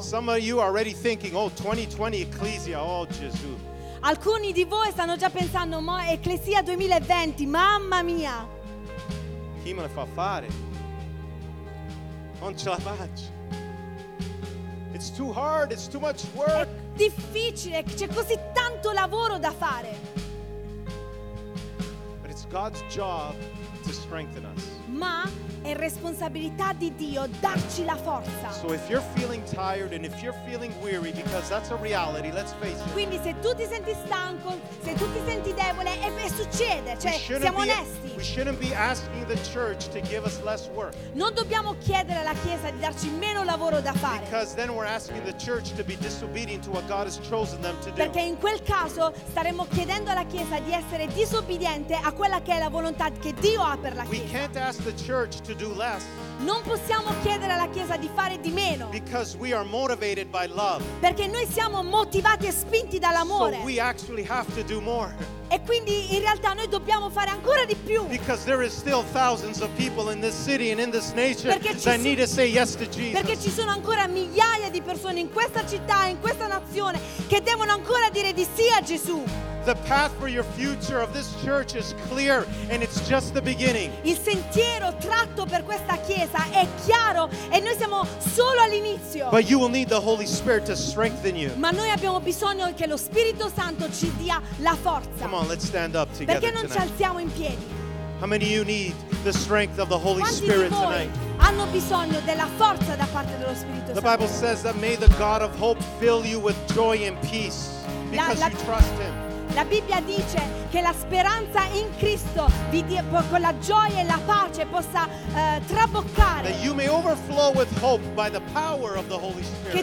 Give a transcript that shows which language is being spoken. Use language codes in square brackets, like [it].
[en] Some of you are already thinking, oh, 2020 Ecclesia, [it] oh Gesù. Alcuni di voi stanno già pensando, ma Ecclesia 2020, mamma mia. Chi me la fa fare? Non ce la faccio. [en] It's too hard, it's too much work. [it] È difficile, c'è così tanto lavoro da fare. [en] But it's God's job to strengthen us. [it] Ma è responsabilità di Dio darci la forza. [en] So if you're feeling tired and if you're feeling weary, because that's a reality, let's face it. [it] Quindi se tu ti senti stanco, se tu ti senti debole, e succede, cioè siamo onesti. [en] We shouldn't be asking the church to give us less work. [it] Non dobbiamo chiedere alla chiesa di darci meno lavoro da fare. [en] Because then we're asking the church to be disobedient to what God has chosen them to do. [it] Perché in quel caso staremmo chiedendo alla chiesa di essere disobbediente a quella che è la volontà che Dio ha per la chiesa. [en] We can't ask the church to do less. [it] Non possiamo chiedere alla chiesa di fare di meno. [en] Because we are motivated by love. [it] Perché noi siamo motivati e spinti dall'amore. [en] So we actually have to do more. [it] E quindi in realtà noi dobbiamo fare ancora di più. [en] Because there is still thousands of people in this city and in this nation that need to say yes to Jesus. [it] Perché ci sono ancora migliaia di persone in questa città e in questa nazione che devono ancora dire di sì a Gesù. [en] The path for your future of this church is clear and it's just the beginning. [it] Il sentiero tratto per questa chiesa è chiaro e noi siamo solo all'inizio. [en] But you will need the Holy Spirit to strengthen you. [it] Ma noi abbiamo bisogno che lo Spirito Santo ci dia la forza. [en] Come on, let's stand up together. [it] Perché non [en] tonight. [it] Ci alziamo in piedi? [en] How many of you need the strength of the Holy [it] Quanti [en] Spirit tonight? [it] Hanno bisogno della forza da parte dello Spirito Santo. [en] The Bible says that may the God of hope fill you with joy and peace because you trust him. [it] La Bibbia dice che la speranza in Cristo vi dia con la gioia e la pace possa traboccare. [en] That you may overflow with hope by the power of the Holy Spirit.